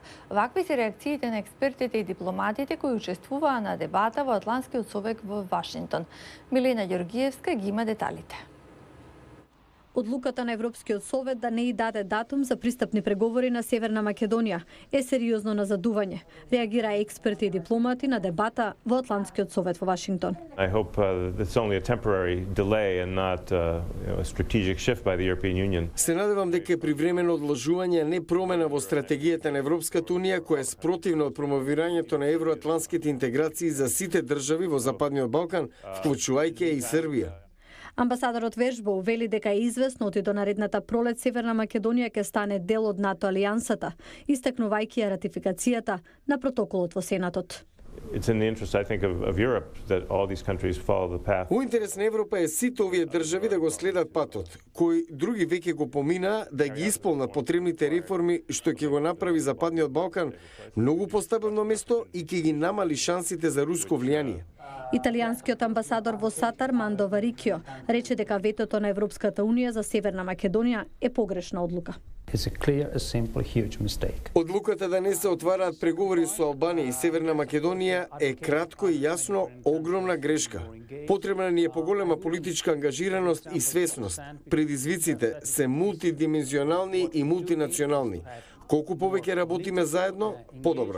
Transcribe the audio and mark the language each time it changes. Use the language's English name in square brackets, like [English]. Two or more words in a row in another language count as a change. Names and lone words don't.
[Macedonian] Вакви се реакциите на експертите и дипломатите кои учествуваа на дебата во Атлантскиот совет во Вашингтон. Милена Ѓоргиевска ги има деталите. Одлуката на Европскиот совет да не и даде датум за пристапни преговори на Северна Македонија е сериозно назадување, реагира експерти и дипломати на дебата во Атлантскиот совет во Вашингтон. [English] I hope it's only a temporary delay and not a strategic shift by the European Union. [Macedonian] Се надевам дека е привремено одложување, не промена во стратегијата на Европската унија која е спротивна од промовирањето на евроатлантските интеграции за сите држави во Западниот Балкан, вклучувајќи и Србија. Амбасадорот Вежбоу вели дека е известно оти до наредната пролет Северна Македонија ќе стане дел од НАТО алијансата, истакнувајќи ја ратификацијата на протоколот во Сенатот. [English] It's in the interest, I think, of Europe that all these countries follow the path. [Macedonian] Во интерес на Европа е сите овие држави да го следат патот, кој други веќе го помина, да ги исполнат потребните реформи што ќе го направи Западниот Балкан многу постабилно место и ќе ги намали шансите за руско влијание. Италијанскиот амбасадор во САД Армандо Варикио рече дека ветото на Европската унија за Северна Македонија е погрешна одлука. [English] It's a clear, a simple, huge mistake. [Macedonian] Одлуката да не се отвараат преговори со Албанија и Северна Македонија е кратко и јасно огромна грешка. Потребна ни е поголема политичка ангажираност и свесност. Предизвиците се мултидимензионални и мултинационални. Колку повеќе работиме заедно, подобро.